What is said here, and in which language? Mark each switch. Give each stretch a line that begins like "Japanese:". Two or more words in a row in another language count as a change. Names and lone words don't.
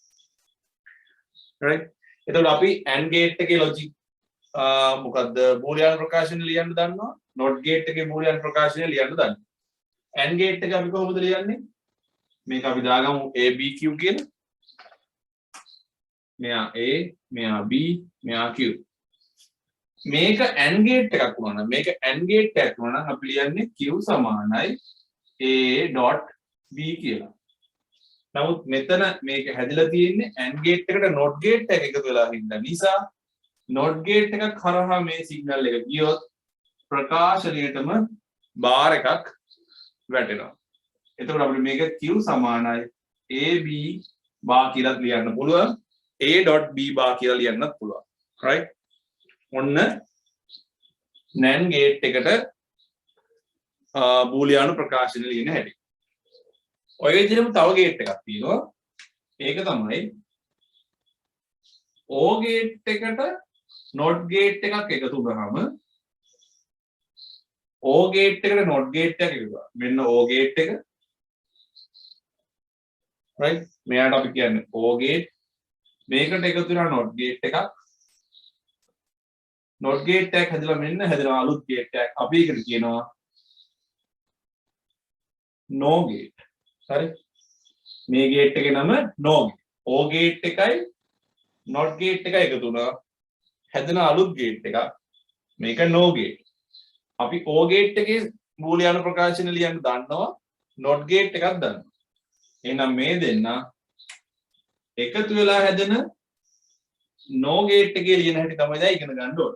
Sinhala: right එතකොට අපි
English: AND gate
Sinhala: එකේ logic මොකද්ද බූලියන් ප්‍රකාශන ලියන්න දන්නවා
English: NOT gate
Sinhala: එකේ බූලියන් ප්‍රකාශනය ලියන්න දන්නවා
English: AND gate
Sinhala: එක අපි කොහොමද ලියන්නේ මේක අපි දාගමු ABQ කියලා මෙයා A මෙයා B මෙයා Q මේක
English: AND gate
Sinhala: එකක් වුණා නම් මේක
English: AND gate
Sinhala: එකක් වුණා නම් අපි ලියන්නේ Q සමානයි A.B කියලා. නමුත් මෙතන මේක හැදිලා තියෙන්නේ
English: AND gate
Sinhala: එකට
English: NOT gate
Sinhala: එක එකතු වෙලා හින්දා නිසා
English: NOT gate
Sinhala: එකක් හරහා මේ සිග්නල් එක ගියොත් ප්‍රකාශනයටම බාර් එකක් වැටෙනවා. එතකොට අපිට මේක Q සමානයි AB බාර් කියලා ලියන්න පුළුවන්. A.B bar කියලා ලියන්නත් පුළුවන් right ඔන්න
English: NAND gate
Sinhala: එකට බූලියානු ප්‍රකාශන ලියන හැටි ඔය විදිහටම තව gate එකක් තියෙනවා ඒක තමයි
English: OR gate
Sinhala: එකට
English: NOT gate
Sinhala: එකක් එකතු වුනහම
English: OR gate
Sinhala: එකට
English: NOT gate
Sinhala: එකක් එකතු වෙනවා මෙන්න
English: OR gate
Sinhala: එක right මෙයාට අපි කියන්නේ
English: OR gate
Sinhala: මේකට එකතු වෙනා
English: NOT gate
Sinhala: එකක්
English: NOT gate
Sinhala: එකක් හැදලා මෙන්න හැදෙනවා අලුත් gate එකක් අපි ඒකට කියනවා
English: NO gate
Sinhala: හරි මේ gate එකේ නම
English: NO gate OR gate
Sinhala: එකයි
English: NOT gate
Sinhala: එකයි එකතු වුණා හැදෙන අලුත් gate එකක් මේක
English: NO gate
Sinhala: අපි
English: OR gate
Sinhala: එකේ බූලියානු ප්‍රකාශන ලියන්න දන්නවා
English: NOT gate
Sinhala: එකක් දන්නවා එහෙනම් මේ දෙන්න එකතු වෙලා හැදෙන
English: no gate
Sinhala: එකේ ලියන හැටි තමයි දැන් ඉගෙන ගන්න ඕනේ.